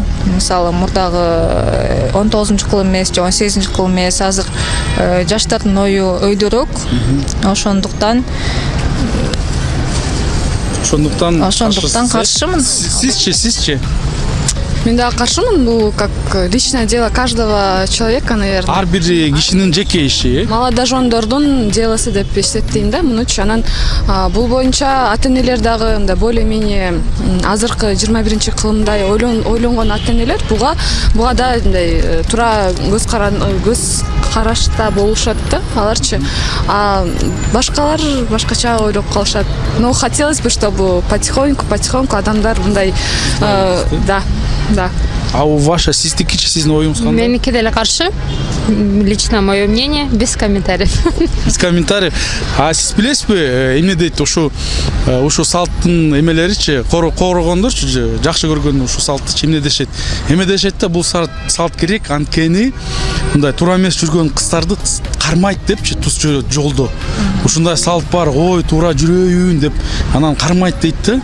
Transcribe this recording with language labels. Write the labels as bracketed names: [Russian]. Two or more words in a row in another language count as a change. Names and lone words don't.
[Kyrgyz] Мисалы, мурдагы 19-кылым эмес же 18-кылым эмес, азыр жаштардын ою өйдөрөөк. Ошондуктан каршымын. Сизчи? Мен да каршымын, бул [Russian] как личное дело каждого человека, наверное. [Kyrgyz] Ар бир кишинин жеке иши. Молодожондордун делосы деп эсептейм да. Мунучу анан бул боюнча ата-энелер дагы мындай [Russian] более-менее [Kyrgyz] азыркы 21-кылымдай ойлонгон ата-энелер буга да мындай туура көз карашта болушат да. Аларчы башкалар башкача ойлоп калышат. [Russian] Но хотелось бы, чтобы потихоньку [Kyrgyz] адамдар мындай да. [Russian] А у ваша [Kyrgyz] сиздикичи, сиздин оюңуз кандай? Меники деле каршы. [Russian] Лично мое мнение, без комментариев. Без комментариев. [Kyrgyz] А сиз билесизби, эмне дейт ушу салттын эмелеричи, коргондорчу, жакшы көргөн ушу салттычы эмне дешет? Эме дешет да, бул салт керек, анткени мындай туура эмес жүргөн кыздарды кармайт депчи, туз жолдо. Ушундай салт бар, ой, туура жүрөйүн деп, анан кармайт дейт да.